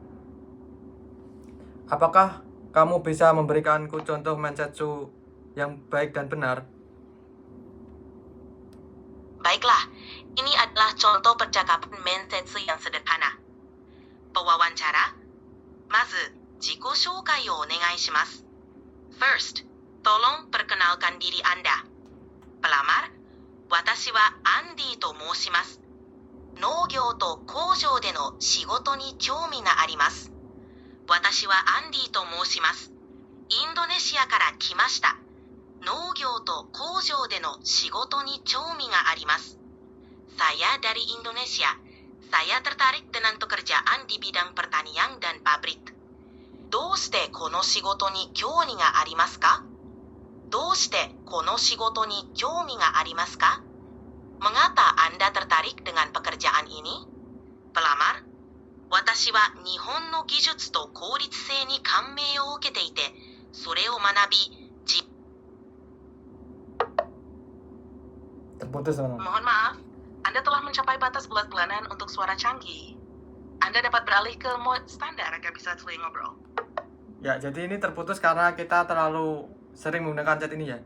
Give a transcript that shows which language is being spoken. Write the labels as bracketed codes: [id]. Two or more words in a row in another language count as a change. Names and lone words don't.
[id] Apakah kamu bisa memberikanku contoh mensetsu yang baik dan benar? Baiklah, ini adalah contoh percakapan mensetsu yang sederhana. Pewawancara, [ja] まず、自己紹介をお願いします. [en] First, [id] tolong perkenalkan diri Anda. Pelamar, [ja] 私はAndyと申します. 農業と工場での仕事に興味があります. 私はAndyと申します. Indonesiaから来ました。農業と工場での仕事に興味があります. [id] Saya dari Indonesia. Saya tertarik dengan pekerjaan di bidang pertanian dan pabrik. [ja] どうしてこの仕事に興味がありますか? どうしてこの仕事に興味がありますか? [id] Mengapa Anda tertarik dengan pekerjaan ini? Pelamar, [ja] 私は日本の技術と効率性に感銘を受けていて, それを学び. [id] Terputus teman-teman. Mohon maaf, Anda telah mencapai batas bulat-bulanan untuk suara canggih. Anda dapat beralih ke mode standar agar bisa sering ngobrol. Ya, jadi ini terputus karena kita terlalu sering menggunakan chat ini ya.